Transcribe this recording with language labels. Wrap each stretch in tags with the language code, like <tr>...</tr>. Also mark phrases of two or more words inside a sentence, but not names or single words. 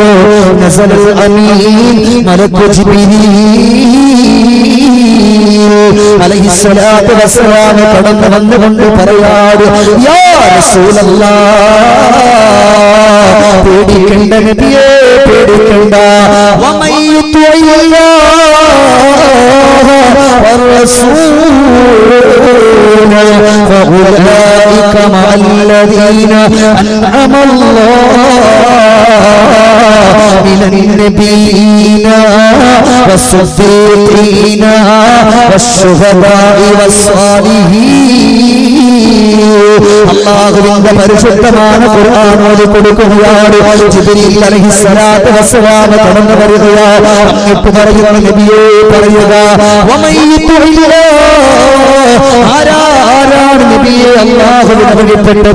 <ar>نزل الأمين</ar> <ml>മലക്കു ജിബ്രീൽ</ml> <ar>عليه الصلاة والسلام</ar> <ml>കടന്നു വന്നുകൊണ്ട് പറയാറ്,</ml> <ar>يا رسول الله,</ar> <ml>പേടിക്കണ്ട നബിയേ, പേടിക്കണ്ട.</ml> <ar>فأولئك مع الذين أنعم الله من النبيين والصديقين والشهداء والصالحين.</ar> <ml>അല്ലാഹുവിന്റെ പരിശുദ്ധമായ ഖുർആൻ ഓതി കൊടുക്കുകയാണ്. ജിബ്രീൽ</ml> <ar>عليه الصلاة والسلام</ar> <ml>കടന്നു വരികയാണ്. എന്നിട്ട് പറയുന്ന നബിയേ പറയുക, ആരാണ് നബിയെ അല്ലാഹുവിനെ വഴിപ്പെട്ടത്?</ml>